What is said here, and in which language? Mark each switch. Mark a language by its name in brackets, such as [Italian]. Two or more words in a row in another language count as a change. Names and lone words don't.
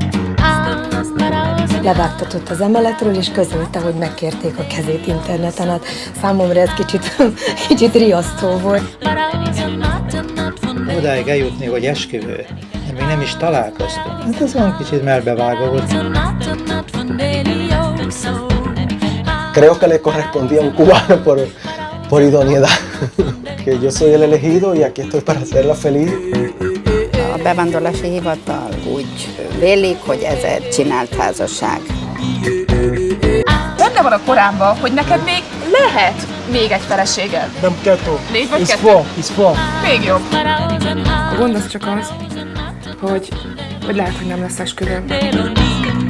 [Hungarian] Levágtatott az emeletről, és közölte, hogy megkérték a kezét interneten. Hát számomra ez kicsit riasztó volt. Odáig eljutni, hogy esküvő, de még nem is találkoztunk. Hát ez olyan kicsit melbevágó volt. [Spanish] Creo que le correspondía a un cubano por idoneidad, que yo soy el elegido y aquí estoy para hacerla feliz. [Hungarian] A bevándorlási hivatal úgy vélik, hogy ez egy csinált házasság. Benne van a korámban, hogy neked még lehet még egy feleséged. Nem kettő. 4 vagy 2? [English] It's four. [Hungarian] Még jobb. A gond az csak az, hogy lehet, hogy nem lesz esküvőm.